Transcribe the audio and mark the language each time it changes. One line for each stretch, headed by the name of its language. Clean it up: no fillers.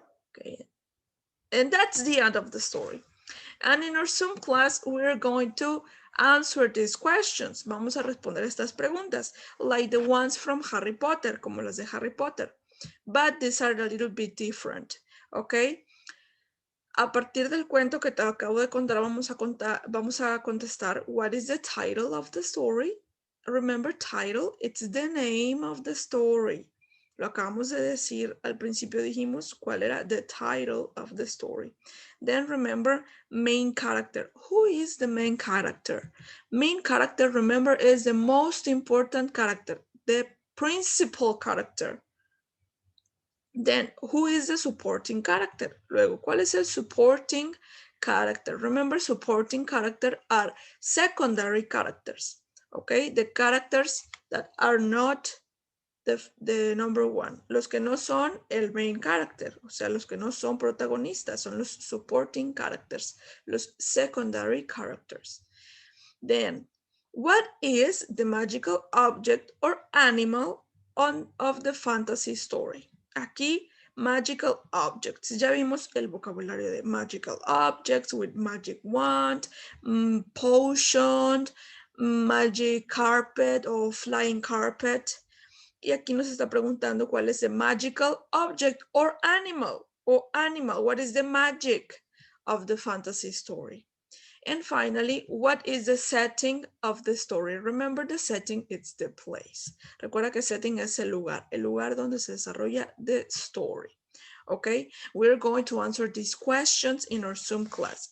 English: Okay, and that's the end of the story. And in our Zoom class, we're going to answer these questions.
Spanish: Vamos a responder estas preguntas,
English: like the ones from Harry Potter,
Spanish: como las de Harry Potter.
English: But these are a little bit different, okay?
Spanish: A partir del cuento que te acabo de contar, vamos a contestar,
English: what is the title of the story? Remember, title, it's the name of the story.
Spanish: Lo acabamos de decir, al principio dijimos cuál era
English: the title of the story. Then remember, main character. Who is the main character? Main character, remember, is the most important character, the principal character. Then, who is the supporting character?
Spanish: Luego, ¿cuál es el supporting character?
English: Remember, supporting character are secondary characters, okay? The characters that are not the number one.
Spanish: Los que no son el main character, o sea, los que no son protagonistas, son los supporting characters, los secondary characters.
English: Then, what is the magical object or animal of the fantasy story?
Spanish: Aquí, magical objects. Ya vimos el vocabulario de magical objects with magic wand, potion, magic carpet o flying carpet. Y aquí nos está preguntando cuál es
English: the magical object or animal. What is the magic of the fantasy story? And finally, what is the setting of the story? Remember, the setting, it's the place.
Spanish: Recuerda que setting es el lugar donde se desarrolla the story.
English: Okay, we're going to answer these questions in our Zoom class.